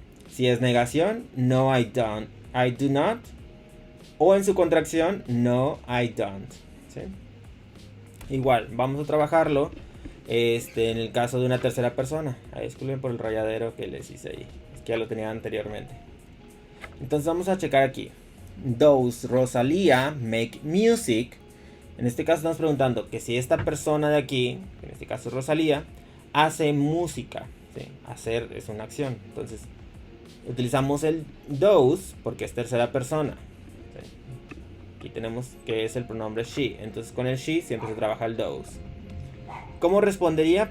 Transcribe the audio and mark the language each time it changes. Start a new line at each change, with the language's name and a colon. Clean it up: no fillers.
Spanish: Si es negación, no
English: I don't, I do not.
Spanish: O en su contracción, no I don't, ¿sí? Igual, vamos a trabajarlo en el caso de una tercera persona. Disculpen por el rayadero que les hice ahí, es que ya lo tenía anteriormente. Entonces vamos a checar aquí.
English: Does Rosalía make music?
Spanish: En este caso estamos preguntando que si esta persona de aquí, en este caso Rosalía, hace música, ¿sí? Hacer es una acción. Entonces utilizamos el does porque es tercera persona, ¿sí? Aquí tenemos que es el pronombre she. Entonces con el she siempre se trabaja el does. ¿Cómo respondería?